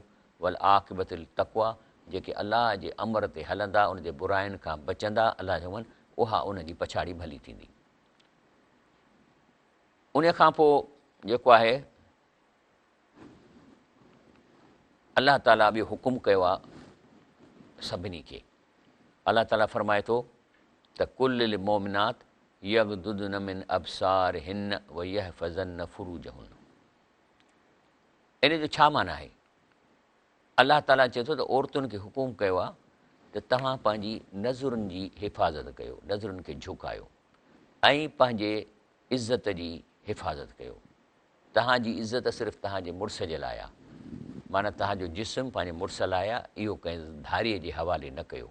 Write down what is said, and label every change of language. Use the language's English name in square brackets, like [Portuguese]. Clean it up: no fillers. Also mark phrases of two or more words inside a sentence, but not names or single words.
[Arabic] والعاقبة للتقوى, [Sindhi] जेके अलाह जे अमर ते हलंदा, उन जे बुराइनि खां बचंदा, अलाह चवनि उहा उन जी पछाड़ी भली थींदी। उन खां पोइ जेको आहे अलाह ताला ॿियो हुकुम कयो आहे सभिनी खे। अलाह ताला फ़रमाए थो त [Arabic] قل للمؤمنات يغضضن من أبصارهن ويحفظن فروجهن. [Sindhi] इन जो छा माना आहे? अलाह ताला चए थो त औरतुनि खे हुकुम कयो आहे त तव्हां पंहिंजी नज़रुनि जी हिफ़ाज़त कयो, नज़रुनि खे झुकायो ऐं पंहिंजे इज़त जी हिफ़ाज़त कयो। तव्हांजी इज़त सिर्फ़ु तव्हांजे मुड़ुस जे लाइ आहे, माना तव्हांजो जिस्म पंहिंजे मुड़ुस लाइ आहे, इहो कंहिं धारीअ जे हवाले न कयो।